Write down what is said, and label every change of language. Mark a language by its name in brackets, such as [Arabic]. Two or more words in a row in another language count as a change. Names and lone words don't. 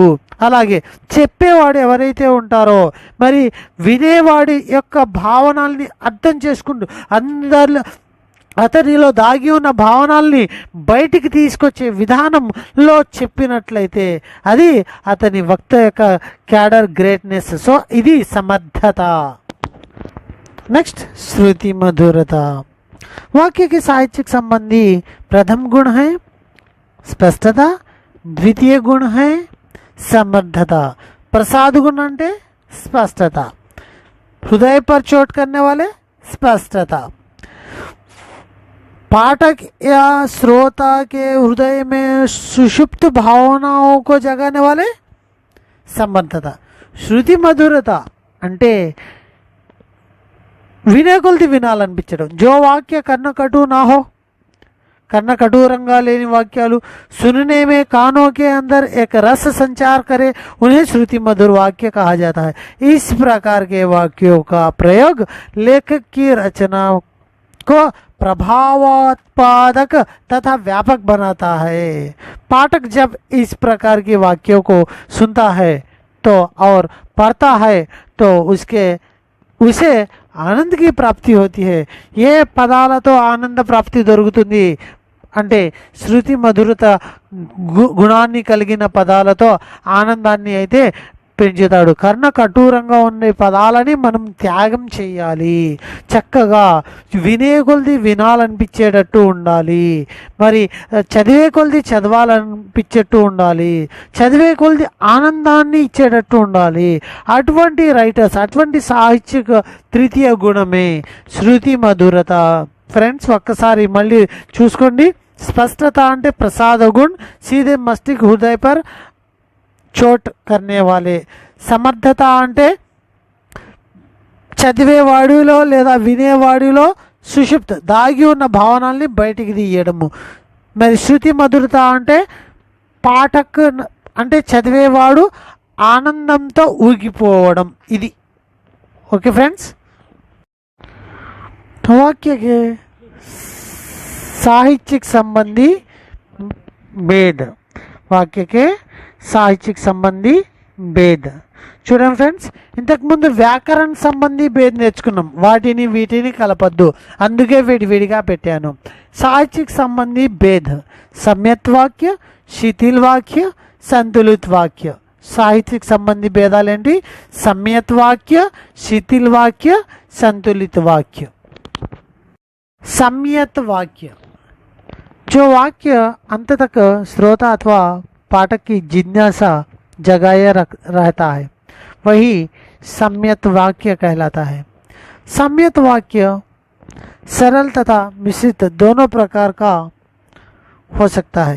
[Telugu] అలాగే చెప్పేవాడు ఎవరైతే ఉంటారో మరి వినేవాడి యొక్క భావనల్ని అర్థం చేసుకుంటూ అతనిలో దాగి ఉన్న భావనల్ని బయటికి తీసుకొచ్చే విధానంలో చెప్పినట్లయితే అది అతని వక్త యొక్క క్యాడర్ గ్రేట్నెస్. సో ఇది సమర్థత. [Hindi] नेक्स्ट श्रुति मधुरता. वाक्य के साहित्यिक संबंधी प्रथम गुण है स्पष्टता, द्वितीय गुण है समर्थता. प्रसाद गुण अंटे स्पष्टता, हृदय पर चोट करने वाले स्पष्टता, पाठक या श्रोता के हृदय में सुषुप्त भावनाओं को जगाने वाले समर्थता. [Telugu] श्रुति मधुरता అంటే వినే కొలది వినాలనిపించడం. [Hindi] जो वाक्य कन्न कटु ना हो, [Telugu] కన్న కఠोరంగా లేని వాక్యాలు [Hindi] सुनने में कानों के अंदर एक रस संचार करे उन्हें श्रुति मधुर वाक्य कहा जाता है. इस प्रकार के वाक्यों का प्रयोग लेखक की रचना को प्रभावोत्पादक तथा व्यापक बनाता है. पाठक जब इस प्रकार के वाक्यों को सुनता है तो और पढ़ता है तो उसे ఆనంద్ की ప్రాప్తి होती है. [Telugu] ఏ పదాలతో ఆనంద ప్రాప్తి దొరుకుతుంది అంటే శృతి మధురత గుణాన్ని కలిగిన పదాలతో ఆనందాన్ని అయితే పెంచుతాడు. కర్ణ కఠోరంగా ఉండే పదాలని మనం త్యాగం చేయాలి. చక్కగా వినే కొలది వినాలనిపించేటట్టు ఉండాలి. మరి చదివే కొలది చదవాలనిపించేట్టు ఉండాలి. చదివే కొలది ఆనందాన్ని ఇచ్చేటట్టు ఉండాలి. అటువంటి రైటర్స్, అటువంటి సాహిత్యక తృతీయ గుణమే శృతి మధురత. ఫ్రెండ్స్ ఒక్కసారి మళ్ళీ చూసుకోండి. స్పష్టత అంటే ప్రసాద గుణ్, [Hindi] सीधे मस्तिष्क हृदय पर चोट करने वाले. [Telugu] సమర్థత అంటే చదివేవాడిలో లేదా వినేవాడిలో సుషుప్త దాగి ఉన్న భావనల్ని బయటికి తీయడము. మరి శృతి మధురత అంటే పాఠక్ అంటే చదివేవాడు ఆనందంతో ఊగిపోవడం. ఇది ఓకే ఫ్రెండ్స్. [Hindi] वाक्य के साहित्यिक संबंधी भेद. वाक्य के साहित्यक संबंधी भेद. [Telugu] చూడండి ఫ్రెండ్స్, ఇంతకుముందు [Hindi] व्याकरण संबंधी भेद [Telugu] నేర్చుకున్నాం. వీటిని కలపద్దు, అందుకే విడివిడిగా పెట్టాను. [Hindi] साहित्यक संबंधी भेद सम्यत वाक्य, शिथिल वाक्य, संतुलित वाक्य. [Telugu] సాహిత్యక సంబంధి భేదాలేంటి? [Hindi] सम्यत वाक्य, शिथिल वाक्य, संतुलित वाक्य. सम्यत वाक्य जो वाक्य अंत तक श्रोता अथवा पाठक की जिज्ञासा जगाए रहता है वही सम्यत वाक्य कहलाता है. सम्यत वाक्य सरल तथा मिश्रित दोनों प्रकार का हो सकता है.